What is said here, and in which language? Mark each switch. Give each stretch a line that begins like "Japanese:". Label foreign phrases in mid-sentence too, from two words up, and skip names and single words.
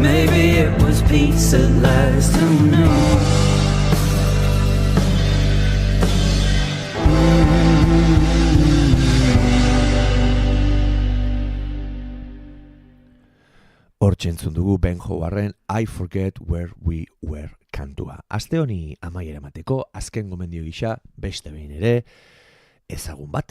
English: Maybe it was peace at last, who knew?
Basque: Hortxe entzun dugu Ben Howarden I Forget Where We Were kantua. Aste honi amaiera emateko, azken gomendio gisa, beste behin ere, ezagun bat.